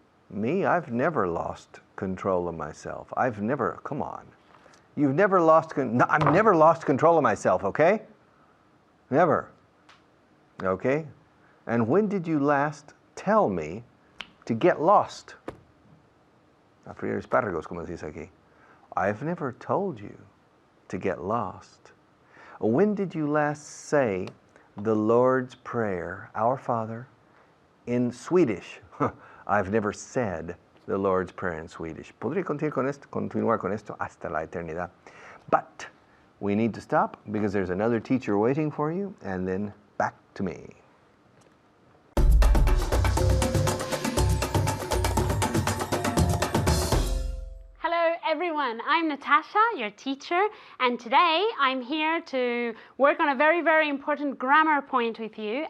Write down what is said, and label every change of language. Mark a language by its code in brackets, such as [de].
[en] Me, I've never lost control of myself. Come on. I've never lost control of myself, okay? Never. Okay? And when did you last tell me to get lost? [es] A freír espárragos, como decís aquí. [en] I've never told you to get lost. When did you last say the Lord's Prayer, Our Father, in Swedish? I've never said the Lord's Prayer in Swedish. [es] Podría continuar con esto hasta la eternidad. [en] But we need to stop because there's another teacher waiting for you, and then back to me. Hello everyone, I'm Natasha, your teacher, and today I'm here to work on a very, very important grammar point with you.